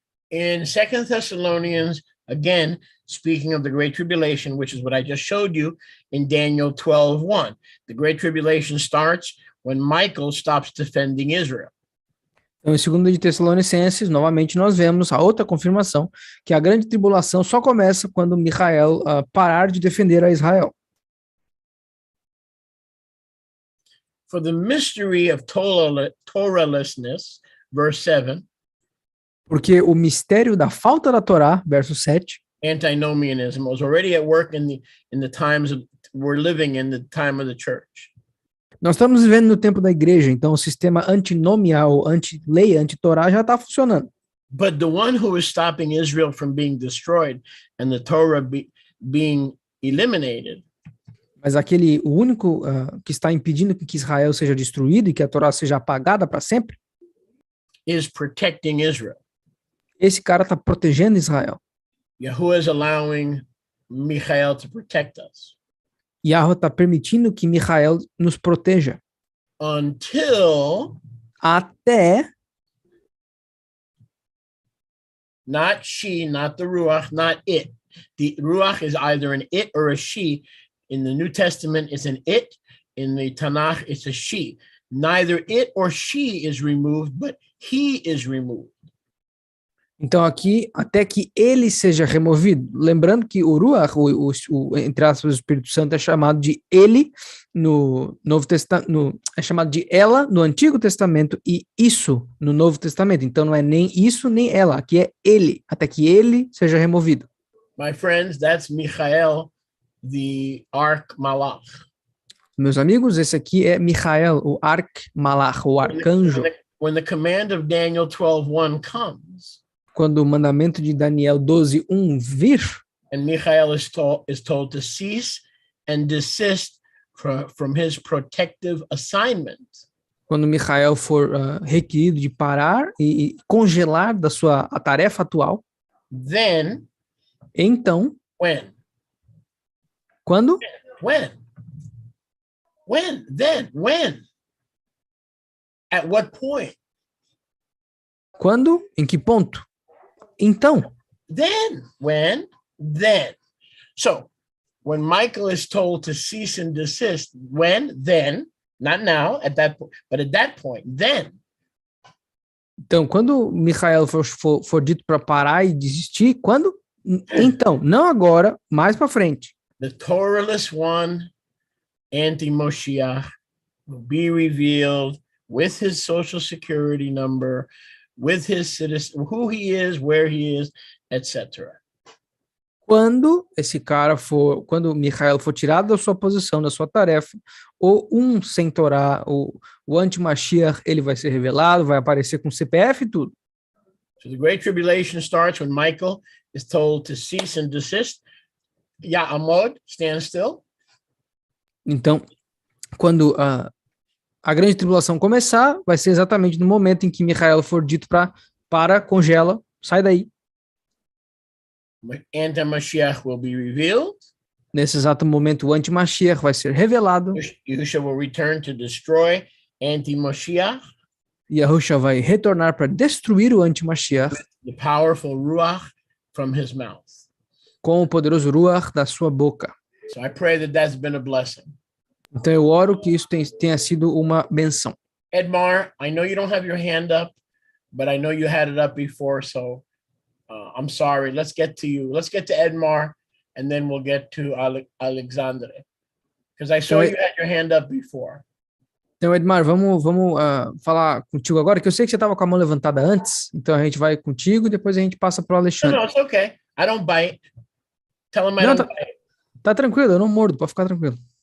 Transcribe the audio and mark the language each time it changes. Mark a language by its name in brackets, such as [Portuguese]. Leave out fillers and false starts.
[English] In 2 Thessalonians, again, speaking of the Great Tribulation, which is what I just showed you in Daniel 12:1. The Great Tribulation starts when Michael stops defending Israel. [Portuguese] Então, em 2 de Tessalonicenses, novamente nós vemos a outra confirmação, que a grande tribulação só começa quando Micael parar de defender a Israel. [English] For the mystery of Torahlessness, verse 7. [Portuguese] Porque o mistério da falta da Torá, verso 7, [English] antinomianism was already at work in the times we're living in, the time of the church. [Portuguese] Nós estamos vivendo no tempo da igreja, então o sistema antinomial, anti-lei, anti-Torá já está funcionando. [English] But the one who is stopping Israel from being destroyed and the Torah being eliminated, [Portuguese] mas o único que está impedindo que Israel seja destruído e que a Torá seja apagada para sempre, [English] is protecting Israel. [Portuguese] Esse cara está protegendo Israel. [English] Yahuwah is allowing Michael to protect us. [Portuguese] Yahweh está permitindo que Micael nos proteja. [English] Until [Portuguese] até [English] not she, not the Ruach, not it. The Ruach is either an it or a she. In the New Testament, it's an it. In the Tanakh, it's a she. Neither it or she is removed, but he is removed. [Portuguese] Então aqui, até que ele seja removido. Lembrando que o Ruach, entre aspas, o Espírito Santo é chamado de ele no Novo Testamento, é chamado de ela no Antigo Testamento e isso no Novo Testamento. Então não é nem isso nem ela, aqui é ele, até que ele seja removido. [English] My friends, that's Michael, the Arch Malach. [Portuguese] Meus amigos, esse aqui é Michael, o Arch Malach, o arcanjo. [English] When the command of Daniel 12:1 comes, [Portuguese] quando o mandamento de Daniel 12:1 vir, [English] and Michael is told to cease and desist from his protective assignment. [Portuguese] quando Michael for requerido de parar e congelar da sua tarefa atual, [English] Then, [Portuguese] então, [English] when? [Portuguese] quando? [English] When? Then, when? At what point? [Portuguese] Quando? Em que ponto? Então. [English] Then, when? Then. So, when Michael is told to cease and desist, when? Then, not now, at that point, but at that point, then. [Portuguese] Então, quando Michael for dito para parar e desistir, quando? Então, não agora, mais para frente. [English] The Torahless one, anti-Moshiach, will be revealed with his social security number, with his citizen, who he is, where he is, etc. [Portuguese] Quando quando Michael for tirado da sua posição, da sua tarefa, ou sem Torá, o anti-Mashiach, ele vai ser revelado, vai aparecer com CPF e tudo. [English] So the Great Tribulation starts when Michael is told to cease and desist. Ya'amod, stand still. [Portuguese] Então, quando a grande tribulação começar, vai ser exatamente no momento em que Michael for dito para, congela, sai daí. [English] Anti-Mashiach will be revealed. [Portuguese] Nesse exato momento, o anti-Mashiach vai ser revelado. [English] Yahushua will return to destroy anti-Mashiach. [Portuguese] Yahushua vai retornar para destruir o anti-Mashiach. [English] The powerful ruach from his mouth. [Portuguese] Com o poderoso ruach da sua boca. [English] So I pray that that's been a blessing. [Portuguese] Então eu oro que isso tenha sido uma benção. [English] Edmar, I know you don't have your hand up, but I know you had it up before, so I'm sorry. Let's get to you. Let's get to Edmar, and then we'll get to Alexandre. Because I saw you had your hand up before. [Portuguese] Então, Edmar, vamos falar contigo agora, que eu sei que você estava com a mão levantada antes, então a gente vai contigo e depois a gente passa para o Alexandre. [English] No, it's okay. I don't bite. Tell him I don't bite. [Portuguese] Tá tranquilo, eu não mordo, pode ficar tranquilo.